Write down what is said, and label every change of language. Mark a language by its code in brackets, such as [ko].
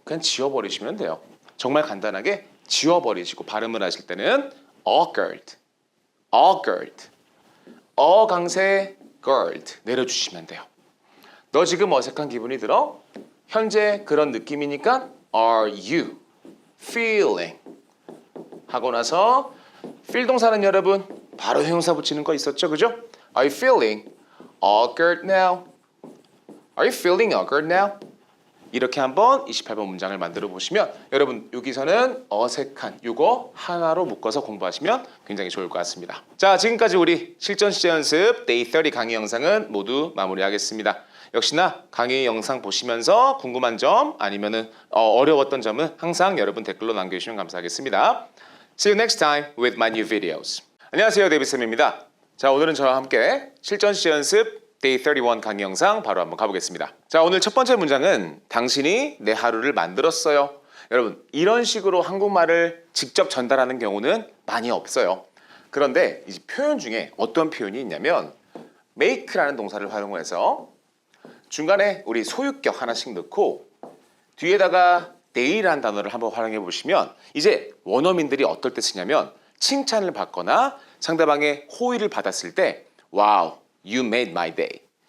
[ko] 그냥 지워버리시면 돼요. 정말 간단하게 지워버리시고 발음을 하실 때는 awkward, awkward, 강세 gird 내려주시면 돼요. 너 지금 어색한 기분이 들어? 현재 그런 느낌이니까 [en] are you feeling [ko] 하고 나서 feel 동사는 여러분 바로 형용사 붙이는 거 있었죠, 그죠? [en] Are you feeling awkward now? Are you feeling awkward now? [ko] 이렇게 한번 28번 문장을 만들어 보시면 여러분 여기서는 어색한 요거 하나로 묶어서 공부하시면 굉장히 좋을 것 같습니다. 자, 지금까지 우리 실전 시제 연습 Day 30 강의 영상은 모두 마무리하겠습니다. 역시나 강의 영상 보시면서 궁금한 점 아니면은 어려웠던 점은 항상 여러분 댓글로 남겨주시면 감사하겠습니다. [en] See you next time with my new videos. [ko] 안녕하세요, 데이비쌤입니다. 자, 오늘은 저와 함께 실전 시제 연습 Day 31 강의 영상 바로 한번 가보겠습니다. 자, 오늘 첫 번째 문장은 당신이 내 하루를 만들었어요. 여러분 이런 식으로 한국말을 직접 전달하는 경우는 많이 없어요. 그런데 이 표현 중에 어떤 표현이 있냐면 make라는 동사를 활용해서 중간에 우리 소유격 하나씩 넣고 뒤에다가 day라는 단어를 한번 활용해 보시면 이제 원어민들이 어떨 때 쓰냐면 칭찬을 받거나 상대방의 호의를 받았을 때 [en] Wow, you made my day.